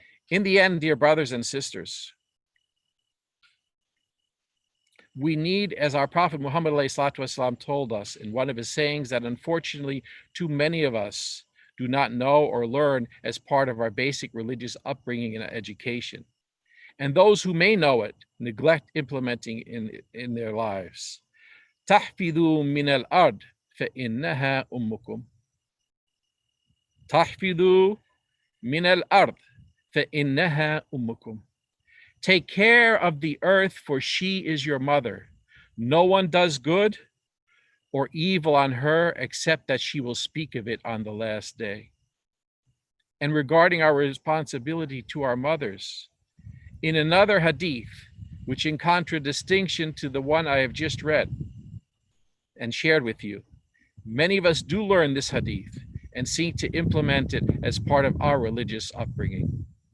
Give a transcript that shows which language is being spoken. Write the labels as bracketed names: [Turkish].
[English] In the end, dear brothers and sisters, we need, as our Prophet Muhammad [Arabic] والسلام, [English] told us in one of his sayings, that unfortunately too many of us do not know or learn as part of our basic religious upbringing and education. And those who may know it neglect implementing in their lives. [Arabic] تحفظوا من الأرض فإنها أمكم. تحفظوا من الأرض فإنها أمكم. [English] Take care of the earth, for she is your mother. No one does good or evil on her except that she will speak of it on the last day. And regarding our responsibility to our mothers, in another hadith, which in contradistinction to the one I have just read and shared with you, many of us do learn this hadith and seek to implement it as part of our religious upbringing.